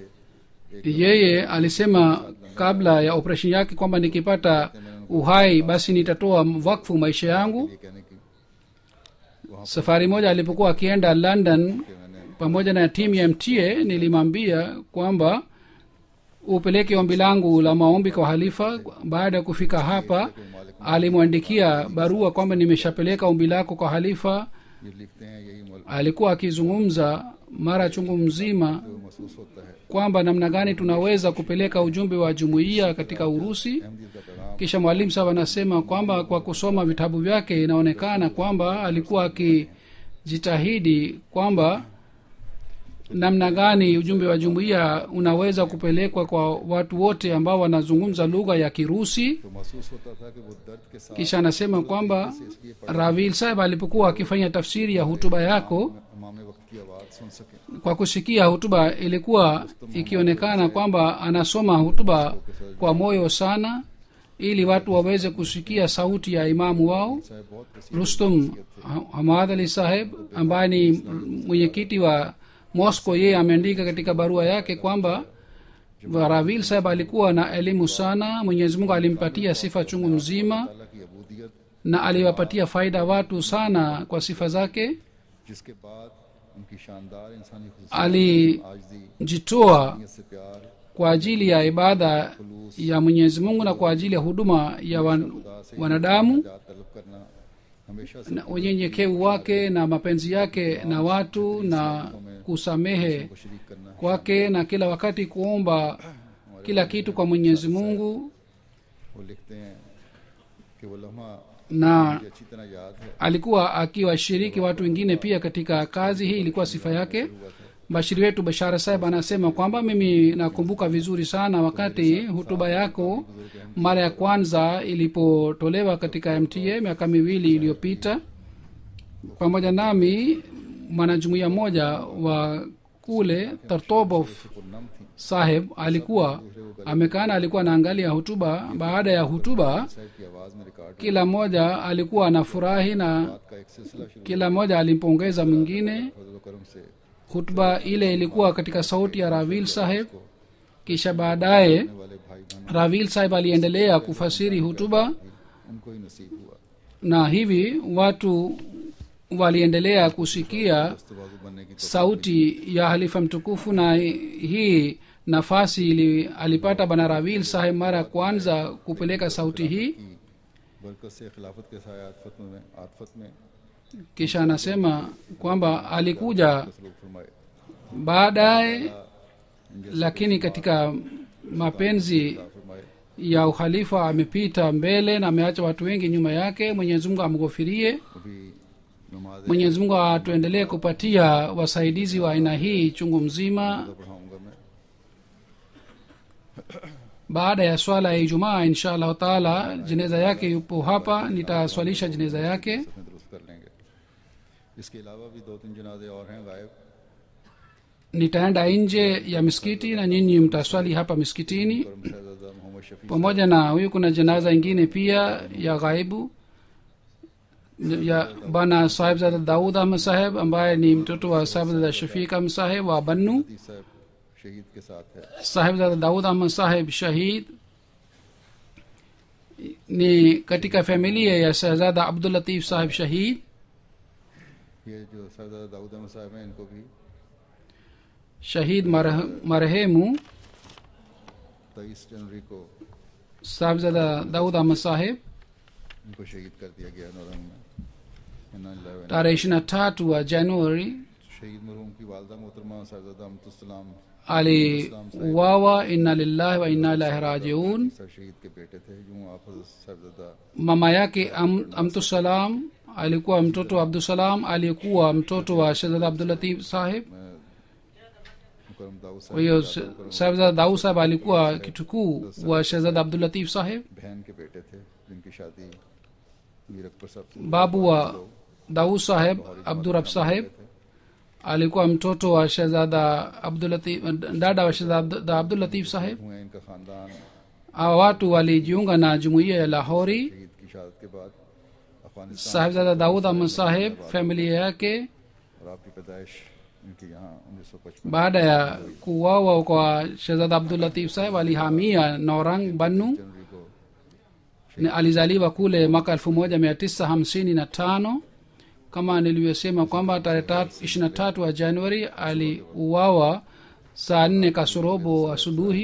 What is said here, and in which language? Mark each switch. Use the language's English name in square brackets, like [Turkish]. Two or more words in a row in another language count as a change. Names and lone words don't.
[Swahili] Yeye alisema kabla ya operation yake kwamba nikipata uhai basi nitatoa wakfu maisha yangu. [Urdu] یہ کہنے کی [Swahili] Safari moja alipokuwa akienda London [Urdu] کہ میں نے [Swahili] pamoja na timu ya MTA, nilimwambia kwamba upeleke ombi langu la maombi kwa halifa. Baada ya kufika hapa, alimwandikia barua kwamba nimeshapeleka ombi lako kwa halifa. [Urdu] یہ لکھتے ہیں یہی ملک [Swahili] Alikuwa akizungumza mara chungu mzima [Urdu] کو محسوس ہوتا ہے. [Swahili] kwamba namna gani tunaweza kupeleka ujumbe wa jumuiya katika Urusi. [Urdu] احمدیت کا پیغام [Swahili] Kisha mwalimu sasa anasema kwamba kwa kusoma vitabu vyake inaonekana kwamba alikuwa akijitahidi kwamba namna gani ujumbe wa jumuiya unaweza kupelekwa kwa watu wote ambao wanazungumza lugha ya Kirusi. [Urdu] تو محسوس ہوتا تھا کہ وہ درد کے ساتھ [Swahili] Kisha anasema kwamba Ravil saheb alipokuwa akifanya tafsiri ya hutuba yako, [Urdu] امام وقت کی آواز سن سکے. [Swahili] kwa kusikia hutuba ilikuwa ikionekana kwamba anasoma hutuba kwa moyo sana, ili watu waweze kusikia sauti ya imamu wao. [Urdu] صاحب بہت وسیع [Swahili] Rustum Hamad Ali saheb ambaye ni mwenyekiti wa Moscow, yeye ameandika katika barua yake kwamba Ravil saheb alikuwa na elimu sana. Mwenyezi Mungu alimpatia sifa chungu mzima [Urdu] تعالیٰ کی عبودیت [Swahili] na aliwapatia faida watu sana kwa sifa zake. [Urdu] جس کے بعد ان کی شاندار انسانی [Swahili] Alijitoa [Urdu] خصوصیت سے پیار [Swahili] kwa ajili ya ibada ya Mwenyezi Mungu na kwa ajili ya huduma ya wanadamu, [Urdu] نجات طلب کرنا ہمیشہ سے [Swahili] na unyenyekevu wake na mapenzi yake na watu na kusamehe [Urdu] کو شریک کرنا. [Swahili] kwake na kila wakati kuomba kila kitu kwa Mwenyezi Mungu. [Urdu] وہ لکھتے ہیں کہ وہ لمحہ [Swahili] Na [Urdu] مجھے اچھی طرح یاد ہے. [Swahili] alikuwa akiwashiriki watu wengine pia katika kazi hii, ilikuwa sifa yake. Bashiri wetu Bashara saheb anasema kwamba mimi nakumbuka vizuri sana wakati hutuba yako mara ya kwanza ilipotolewa katika MTA miaka 2 iliyopita. pamoja nami mwanajumuiya mmoja wa kule Tartobov [Urdu] پرنم تھی [Swahili] saheb alikuwa amekana, alikuwa anaangalia hutuba. Baada ya hutuba [Urdu] صاحب کی آواز میں ریکارڈ [Swahili] kila mmoja alikuwa anafurahi na [Urdu] بات کا ایک سلسلہ شروع [Swahili] kila mmoja alimpongeza mwingine. [Urdu] فضل کرم سے [Swahili] Hutuba ile ilikuwa katika sauti ya Ravil saheb. Kisha baadaye [Urdu] والے بھائی بہن [Swahili] Ravil saheb aliendelea kufasiri hutuba, [Urdu] ان کو ہی نصیب ہوا [Swahili] na hivi watu waliendelea kusikia [Urdu] تواضع بننے کی [Swahili] sauti ya halifa mtukufu. Na hii nafasi alipata bana Ravil saheb mara kwanza kupeleka sauti hii. [Urdu] برکت سے خلافت کے سائے عاطفت میں [Swahili] Kisha anasema kwamba alikuja [Urdu] سلوک فرمائے [Swahili] baadaye, lakini katika mapenzi [Urdu] فرمائے [Swahili] ya ukhalifa amepita mbele na ameacha watu wengi nyuma yake. Mwenyezi Mungu amghofirie. [Urdu] ابھی نماز [Swahili] Mwenyezi Mungu atuendelee kupatia wasaidizi wa aina hii chungu mzima. [Urdu] پڑھاؤں گا میں [Swahili] Baada ya swala ya Ijumaa [Arabic] إن شاء الله تعالى, [Swahili] jeneza yake yupo hapa, nitaswalisha jeneza yake. [Urdu] میں درست کر لیں گے اس کے علاوہ بھی 2-3 جنازے اور ہیں غائب [Swahili] Nitaenda nje ya misikiti na nyinyi mtaswali hapa misikitini. [Urdu] کرم شہزادہ محمد شفیع [Swahili] Pamoja na huyu kuna janaza ingine pia ya ghaibu ya bana sahibzada Daud Ahmad saheb ambaye ni mtoto wa sahibzada Shafiq Ahmad saheb wa Bannu. [Urdu] صاحب شہید کے ساتھ ہے [Swahili] Sahibzada Daud Ahmad saheb shahid ni katika familia ya Shahzada Abdul Latif saheb shahid. [Urdu] یہ جو سردار داؤد احمد صاحب ہیں ان کو بھی [Swahili] Shahid marehemu [Urdu] 23 جنوری کو [Swahili] Sahibzada Daud Ahmad saheb [Urdu] ان کو شہید کر دیا گیا نورنگ میں [Arabic] إنا لله و إنا [Swahili] tarehe 23 wa Januari [Urdu] شہید مرحوم کی والدہ محترمہ سردادہ امۃ السلام [Swahili] aliuawa. [Arabic] إنا لله و إنا إليه راجعون. [Urdu] سر شہید کے بیٹے تھے یوں آپ سردادہ [Swahili] Mama yake Amtusalam alikuwa mtoto wa Abdusalam, aliyekuwa mtoto wa Shahzada Abdulatif saheb. [Urdu] مکرم داؤد [Swahili] Kwa hiyo [Urdu] صاحب [Swahili] Shahzada Daud saheb alikuwa kitukuu wa Shahzada Abdulatif saheb. [Urdu] بہن کے بیٹے تھے جن کی شادی میر اکبر صاحب سے [Swahili] Babu wa Daud saheb Abdurab saheb alikuwa mtoto wa Shahzada Abdulatif, dada wa Shahzada Abdulatif saheb. [Urdu] ہوئے ان کا خاندان [Swahili] Hawa watu walijiunga na jumuiya ya Lahori. [Urdu] شہید کی شہادت کے بعد افغانستان [Swahili] Sahibzada Daud Ahmad saheb familia yake [Urdu] اور آپ کی پیدائش ان کی یہاں 1955 [Swahili] baada ya kuuawa kwa Shahzada Abdul Latif saheb alihamia Naurang Bannu. [Urdu] جنوری کو [Swahili] Alizaliwa kule mwaka 1955. Kama nilivyosema kwamba tarehe 23 wa Januari aliuawa saa 4 kasorobo asubuhi.